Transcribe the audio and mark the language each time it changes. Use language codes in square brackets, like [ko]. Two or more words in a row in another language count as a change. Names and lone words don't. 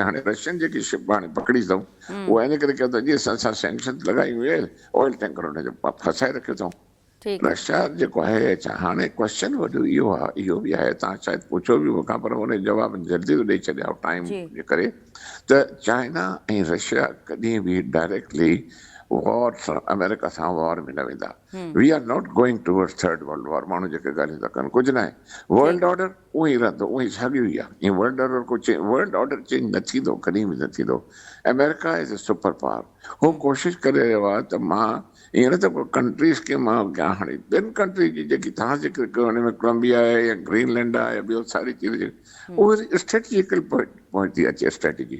[sd] हाणे रशियन जेकी शिप हाणे पकड़ी अथऊं उहा इन करे कयो त जी असां सैंक्शन्स लॻायूं [en] oil tanker [sd] हुनजो फसाए रखियो अथऊं रशिया जेको आहे। हाणे क्वेश्चन वॾो इहो आहे, इहो बि आहे, तव्हां शायदि पुछो बि मूंखां पर हुन जो जवाबु जल्दी थो ॾेई छॾियां टाइम जे करे, त चाइना ऐं रशिया कॾहिं बि [en] directly war [sd] अमेरिका सां वॉर में न वेंदा। [en] We are not going towards third world war. [sd] माण्हू जेके ॻाल्हियूं था कनि, कुझु न आहे, [en] world order [sd] उहो ई रहंदो, उहो ई साॻियो ई आहे। ईअं [en] world order change [sd] न थींदो, कॾहिं बि न थींदो। [en] America is a super power. [sd] हू कोशिशि करे रहियो आहे त मां ईअं न त को कंट्रीज़ खे मां हाणे ॿियनि कंट्रीज़ जी जेकी तव्हां ज़िक्र कयो हुन में कोलंबिया आहे या ग्रीनलैंड आहे या ॿियो सारी चीज़, उहो [en] strategical point [sd] थी अचे स्ट्रेटेजी।